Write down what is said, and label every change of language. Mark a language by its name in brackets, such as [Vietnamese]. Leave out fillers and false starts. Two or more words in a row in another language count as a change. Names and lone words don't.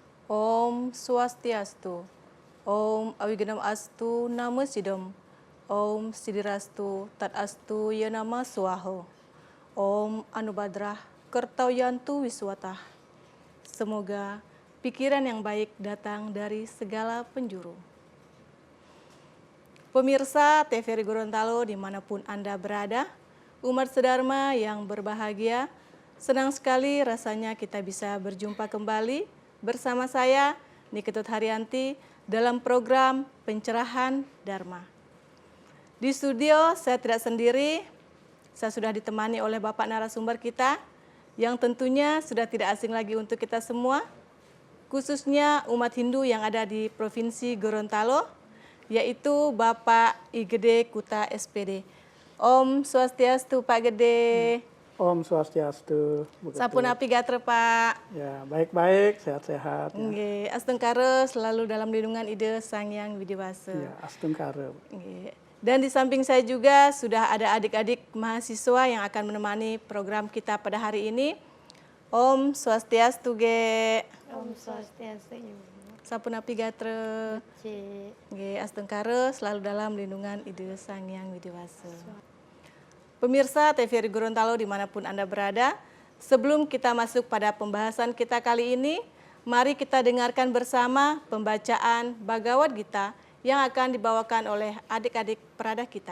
[Sanskrit] Om Swastiastu. Om Awiganam Astu Nama Sidam. Om Sidirastu Tat Astu Yanama Swaho. Om Anubadrah Kertauyantu Wiswatah. [Indonesian] Semoga pikiran yang baik datang dari segala penjuru. Pemirsa TVRI Gorontalo dimanapun Anda berada, umat sedharma yang berbahagia, senang sekali rasanya kita bisa berjumpa kembali bersama saya, Niketut Haryanti, dalam program Pencerahan Dharma. Di studio saya tidak sendiri, saya sudah ditemani oleh Bapak narasumber kita, yang tentunya sudah tidak asing lagi untuk kita semua, khususnya umat Hindu yang ada di Provinsi Gorontalo, yaitu Bapak I Gede Kuta SPD. [Sanskrit] Om Swastiastu Pak Gede. Om Swastiastu. [Balinese] Sapunapi gatre Pak. [Indonesian] Ya, baik-baik, sehat-sehat. Ya. Astungkare selalu dalam lindungan Ide Sang Yang Widiwasa. Ya, astungkare. Dan di samping saya juga sudah ada adik-adik mahasiswa yang akan menemani program kita pada hari ini. [Sanskrit] Om Swastiastu Ge. Om Swastiastu. [Balinese] Sapunapi gatre. [Indonesian] Astungkare selalu dalam lindungan Ide Sang Yang Widiwasa. Pemirsa TVRI Gorontalo dimanapun Anda berada, sebelum kita masuk pada pembahasan kita kali ini, mari kita dengarkan bersama pembacaan Bhagavad Gita yang akan dibawakan oleh adik-adik peradah kita.